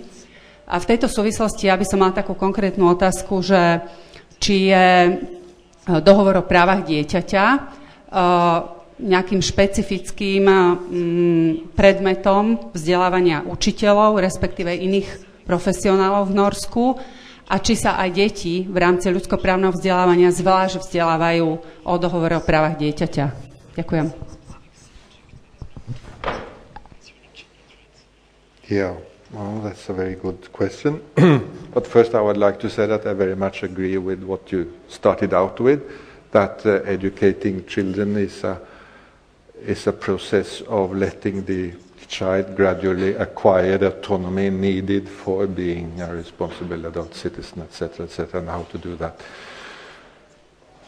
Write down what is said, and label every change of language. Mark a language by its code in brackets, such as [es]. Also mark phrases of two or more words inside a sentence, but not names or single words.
[sk] A v tejto súvislosti ja by som mala takú konkrétnu otázku, že či je dohovor o právach dieťaťa nejakým špecifickým predmetom vzdelávania učiteľov, respektíve iných profesionálov v Norsku, a či sa aj deti v rámci ľudskoprávneho vzdelávania zvlášť vzdelávajú o dohovore o právach dieťaťa. Ďakujem. [en] Yeah, well, that's a very good question. But first I would like to say that I very much agree with what you started out with, that educating children is a process of letting the child gradually acquire the autonomy needed for being a responsible adult citizen, etc., and how to do that.